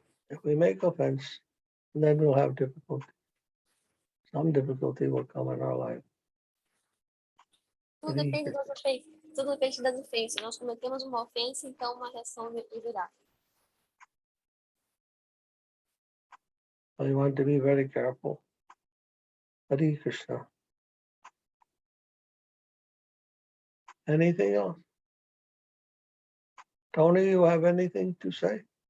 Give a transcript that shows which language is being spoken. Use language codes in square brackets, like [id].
[en] If we make offense, then we'll have difficulty. Some difficulty will come in our life. [pt] Tudo depende das ofensas. Tudo depende das ofensas. Nós cometemos uma ofensa, então uma reação virá. [en] So you want to be very careful. Hare Krishna. Anything else? Tony, you have anything to say?